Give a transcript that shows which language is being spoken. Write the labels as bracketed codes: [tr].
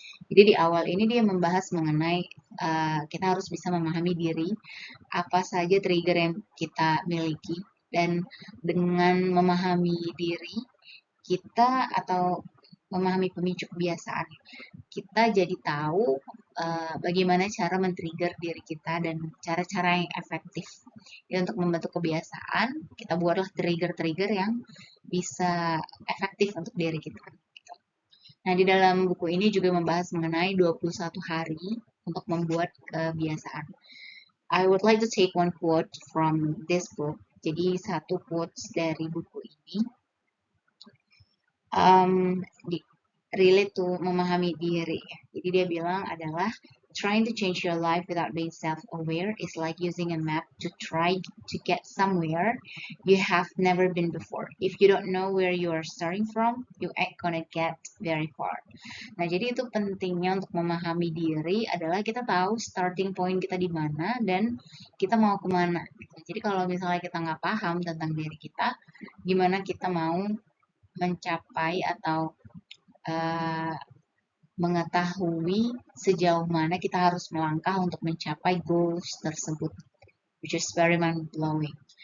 [id] Jadi di awal ini dia membahas mengenai kita harus bisa memahami diri, apa saja trigger yang kita miliki, dan dengan memahami diri kita atau memahami pemicu kebiasaan, kita jadi tahu bagaimana cara men-trigger diri kita dan cara-cara yang efektif. Ya, untuk membentuk kebiasaan, kita buatlah trigger-trigger yang bisa efektif untuk diri kita. Nah, di dalam buku ini juga membahas mengenai 21 hari untuk membuat kebiasaan. [en] I would like to take one quote from this book. [id] Jadi satu quotes dari buku ini [en] relate to [id] memahami diri. Jadi dia bilang adalah [en] trying to change your life without being self-aware is like using a map to try to get somewhere you have never been before. If you don't know where you are starting from, you ain't gonna get very far. [id] Nah, jadi itu pentingnya untuk memahami diri adalah kita tahu starting point kita di mana dan kita mau kemana. Jadi kalau misalnya kita nggak paham tentang diri kita, gimana kita mau mencapai atau mengetahui sejauh mana kita harus melangkah untuk mencapai goals tersebut, [en] which is very mind-blowing.